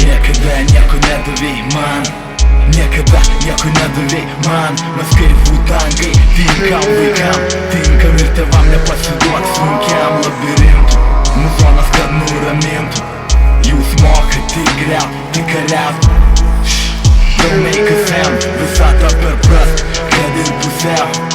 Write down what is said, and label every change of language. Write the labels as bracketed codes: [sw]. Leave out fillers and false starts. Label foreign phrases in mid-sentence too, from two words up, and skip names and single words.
[lt] Niekada nieko nedavei man, niekada nieko nedavei man. Mes kaip futangai, tinkam vaikam, tinkam ir tėvam, nepasiduok sunkiam labirintų. Muzonas, kad nuramintų, jūs mokat tik griaut, tik kariaut. [en] Don't make a sound, [lt] visatą perprask, kad ir pusiau.